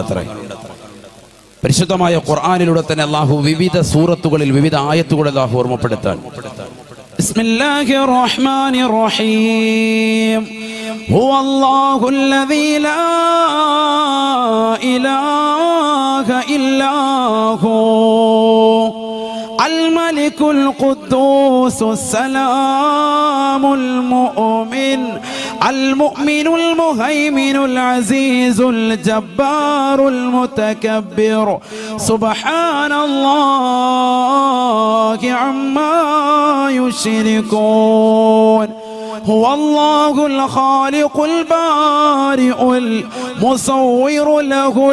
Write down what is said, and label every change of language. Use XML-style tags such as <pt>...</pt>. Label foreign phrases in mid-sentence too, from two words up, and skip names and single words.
<ml>അത്ര പരിശുദ്ധമായ ഖുർആനിലൂടെ തന്നെ അള്ളാഹു വിവിധ സൂറത്തുകളിൽ വിവിധ ആയത്തുകളിൽ അള്ളാഹു ഓർമ്മപ്പെടുത്താൻ.</ml> <ar>بسم الله الرحمن الرحيم. هو الله الذي لا إله إلا هو الملك القدوس السلام المؤمن المؤمن المهيمن العزيز الجبار المتكبر سبحان الله عما يشركون هو الله الخالق البارئ المصور له</ar>